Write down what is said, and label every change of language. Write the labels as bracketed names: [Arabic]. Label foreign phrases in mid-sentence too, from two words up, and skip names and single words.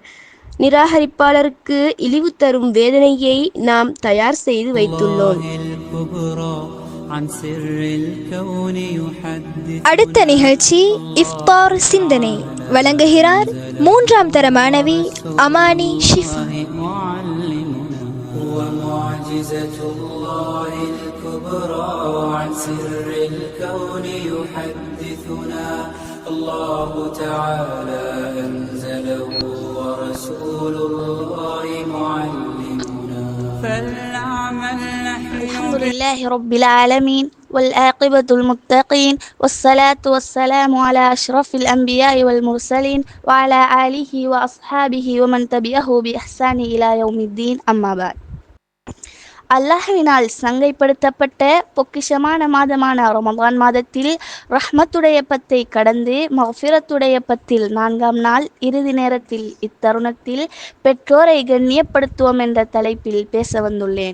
[Tamil] நிராகரிப்பாளருக்கு இழிவு தரும் வேதனையை நாம் தயார் செய்து வைத்துள்ளோம். அடுத்த நிகழ்ச்சி இஃப்தார் சிந்தனை. வழங்குகிறார் 3ஆம் தர மாணவி அமானி ஷிஃபா. [Arabic] الله تعالى أنزله ورسول الله معلمنا فلنعمل نحن. الحمد لله رب العالمين والعاقبة المتقين والصلاة والسلام على أشرف الأنبياء والمرسلين وعلى آله وأصحابه ومن تبعه بإحسان إلى يوم الدين. أما بعد. [Tamil] அல்லாஹ்வினால் சங்கைப்படுத்தப்பட்ட பொக்கிஷமான மாதமான ரமதான் மாதத்தில் ரஹ்மத்துடைய பத்தை கடந்து மஃபிரத்துடைய பத்தில் 4ஆம் நாள் இறுதி நேரத்தில் இத்தருணத்தில் பெற்றோரை கண்ணியப்படுத்துவோம் என்ற தலைப்பில் பேச வந்துள்ளேன்.